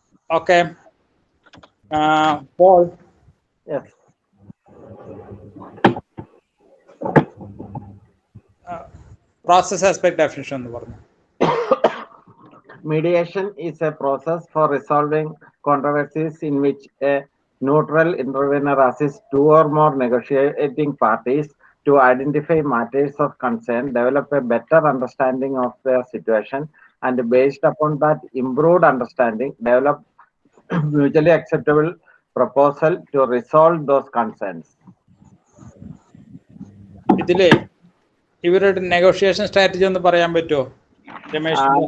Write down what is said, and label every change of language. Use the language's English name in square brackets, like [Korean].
[Malayalam] Okay Paul. Process aspect definition എന്ന് പറഞ്ഞു. [English] Mediation is a process for resolving controversies in which a neutral intervener assists 2 or more negotiating parties to identify matters of concern, develop a better understanding of their situation, and based upon that improved understanding, develop mutually acceptable proposal to resolve those concerns. [Malayalam] ഇതില് ഇവരുടെ negotiation strategy ഒന്ന് പറയാൻ പറ്റുമോ രമേശ്?